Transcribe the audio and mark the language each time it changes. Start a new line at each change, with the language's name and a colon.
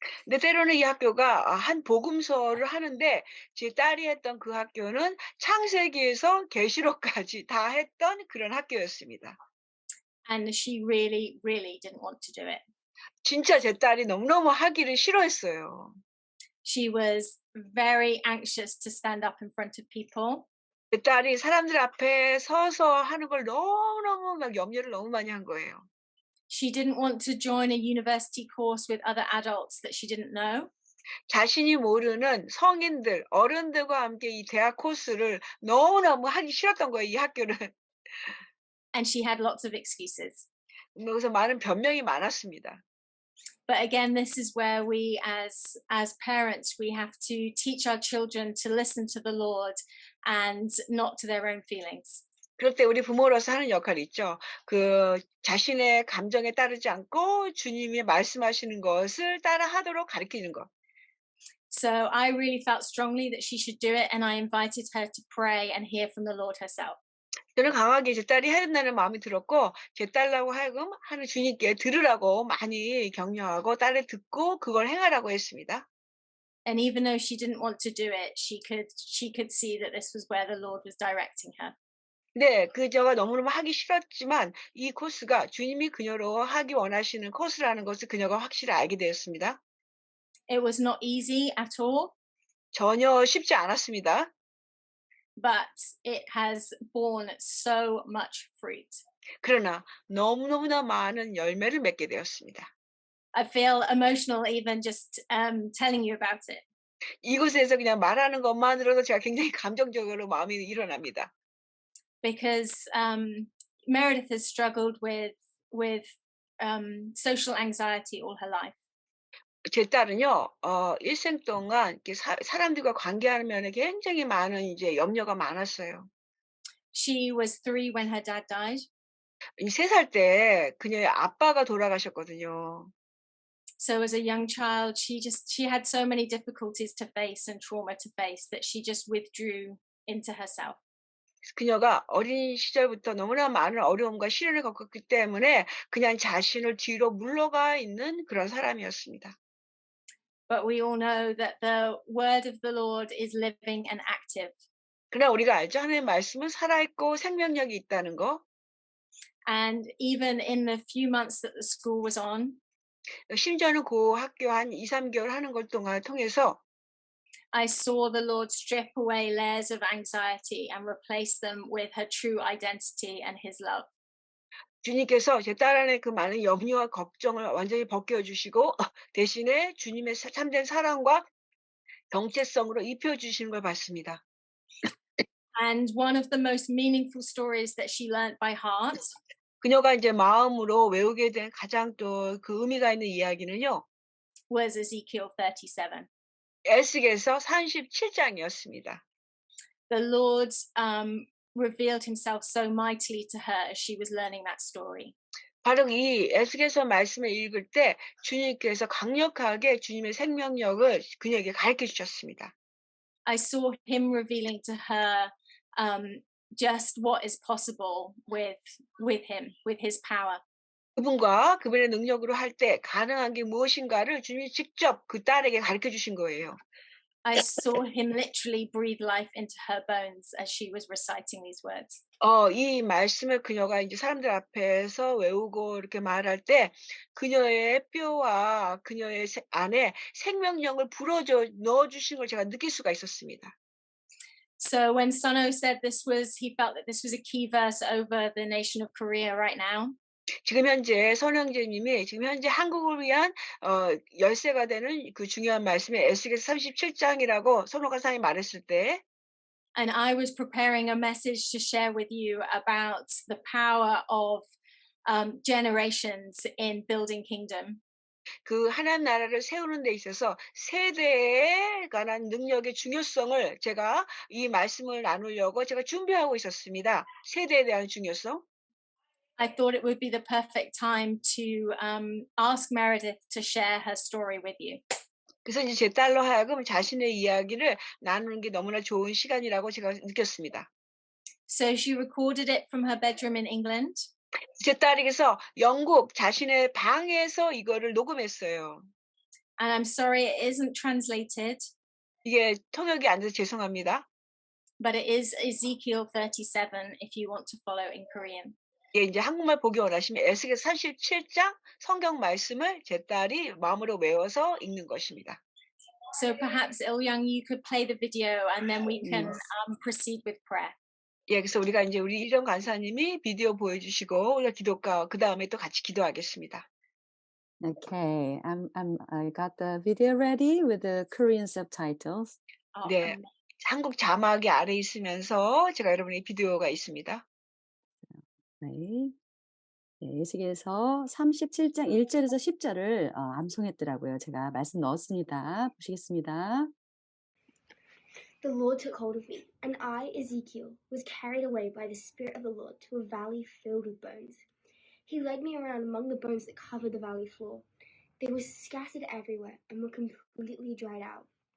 Korean: 근데 때로는 이 학교가 한 복음서를 하는데 제 딸이 했던 그 학교는 창세기에서 계시록까지 다 했던 그런 학교였습니다.
English: And she really, really didn't want to do it.
Korean: 진짜 제 딸이 너무너무 하기를 싫어했어요.
English: She was very anxious to stand up in front of people.
Korean: 제 딸이 사람들 앞에 서서 하는 걸 너무너무 막 염려를 너무 많이 한 거예요.
English: She didn't want to join a university course with other adults that she didn't know.
Korean: 자신이 모르는 성인들, 어른들과 함께 이 대학 코스를 너무너무 하기 싫었던 거예요, 이 학교를.
English: And she had lots of excuses.
Korean: 그래서 많은 변명이 많았습니다.
English: But again, this is where we as parents, we have to teach our children to listen to the Lord and not to their own feelings.
Korean: 그럴 때 우리 부모로서 하는 역할이 있죠. 그 자신의 감정에 따르지 않고 주님이 말씀하시는 것을 따라하도록 가르치는 것.
English: So I really felt strongly that she should do it, and I invited her to pray and hear from the Lord herself.
Korean: 저는 강하게 제 딸이 해야 된다는 마음이 들었고 제 딸하고 하여금 하는 주님께 들으라고 많이 격려하고 딸을 듣고 그걸 행하라고 했습니다.
English: And even though she didn't want to do it, she could see that this was where the Lord was directing her.
Korean: 네. 그저가 너무너무 하기 싫었지만 이 코스가 주님이 그녀로 하기 원하시는 코스라는 것을 그녀가 확실히 알게 되었습니다.
English: It was not easy at all,
Korean: 전혀 쉽지 않았습니다.
English: but it has borne so much fruit.
Korean: 그러나 너무너무나 많은 열매를 맺게 되었습니다.
English: I feel emotional even just telling you about it.
Korean: 이곳에서 그냥 말하는 것만으로도 제가 굉장히 감정적으로 마음이 일어납니다.
English: Because Meredith has struggled with social anxiety all her life.
Korean: 제 딸은요, 일생 동안 이렇게 사람들과 관계하는 면에 굉장히 많은 이제 염려가 많았어요.
English: She was 3 when her dad died.
Korean: 이 3살 때 그녀의 아빠가 돌아가셨거든요.
English: So as a young child, she had so many difficulties to face and trauma to face that she just withdrew into herself.
Korean: 그녀가 어린 시절부터 너무나 많은 어려움과 시련을 겪었기 때문에 그냥 자신을 뒤로 물러가 있는 그런 사람이었습니다.
English: But we all know that the word of the Lord is living and active.
Korean: 그러나 우리가 알죠. 하나님의 말씀은 살아있고 생명력이 있다는 거.
English: And even in the few months that the school was on,
Korean: 심지어는 그 학교 한 2-3개월 하는 걸 통해서
English: I saw the Lord strip away layers of anxiety and replace them with her true identity and his love.
Korean: 주님께서 제 딸 안에 그 많은 염려와 걱정을 완전히 벗겨 주시고 대신에 주님의 참된 사랑과 정체성으로 입혀 주시는 걸 봤습니다.
English: And one of the most meaningful stories that she learnt by heart
Korean: 그녀가 이제 마음으로 외우게 된 가장 또 그 의미가 있는 이야기는요.
English: was Ezekiel 37.
Korean: 에스겔서 37장이었습니다.
English: The Lord revealed himself so mightily to her as she was learning that story.
Korean: 바로 이 에스겔서 말씀을 읽을 때 주님께서 강력하게 주님의 생명력을 그녀에게 가르쳐 주셨습니다.
English: I saw him revealing to her just what is possible with him, with his power.
Korean: 그분과 그분의 능력으로 할 때 가능한 게 무엇인가를 주님이 직접 그 딸에게 가르쳐 주신 거예요.
English: I saw him literally breathe life into her bones as she was reciting these words.
Korean: 이 말씀을 그녀가 이제 사람들 앞에서 외우고 이렇게 말할 때 그녀의 뼈와 그녀의 안에 생명력을 넣어 주신 걸 제가 느낄 수가 있었습니다.
English: So when Sono said he felt that this was a key verse over the nation of Korea right now.
Korean: 지금 현재 선영재님이 지금 현재 한국을 위한 열쇠가 되는 그 중요한 말씀이 에스겔서 37장이라고 선호가상이 말했을 때
English: And I was preparing a message to share with you about the power of generations in building kingdom.
Korean: 그 하나님 나라를 세우는 데 있어서 세대에 관한 능력의 중요성을 제가 이 말씀을 나누려고 제가 준비하고 있었습니다. 세대에 대한 중요성.
English: I thought it would be the perfect time to ask Meredith to share her story with you.
Korean: 그래서 이제 제 딸로 하여금 자신의 이야기를 나누는 게 너무나 좋은 시간이라고 제가 느꼈습니다.
English: So she recorded it from her bedroom in England.
Korean: 제 딸에게서 영국 자신의 방에서 이거를 녹음했어요.
English: And I'm sorry it isn't translated,
Korean: 이게 통역이 안 돼서 죄송합니다.
English: but it is Ezekiel 37 if you want to follow in Korean.
Korean: 예, 이제 한국말 보기 원하시면 에스겔 37장 성경 말씀을 제 딸이 마음으로 외워서 읽는 것입니다.
English: So perhaps Il-young, you could play the video and then we can Yes. proceed with prayer.
Korean: 예, 그래서 우리가 이제 우리 이령 간사님이 비디오 보여주시고 우리가 기도가 그 다음에 또 같이 기도하겠습니다.
English: Okay, I got the video ready with the Korean subtitles. Oh,
Korean: 네, 한국 자막이 아래 있으면서 제가 여러분의 비디오가 있습니다. 네. 네, 에스겔서 37장 1절에서 10절을 암송했더라고요. 제가 말씀 넣었습니다. 보시겠습니다.
English: The Lord took hold of me, and I, Ezekiel, was carried away by the Spirit of the Lord to a valley filled with bones. He led me around among the bones that covered the valley floor. They were scattered everywhere and were completely dried out.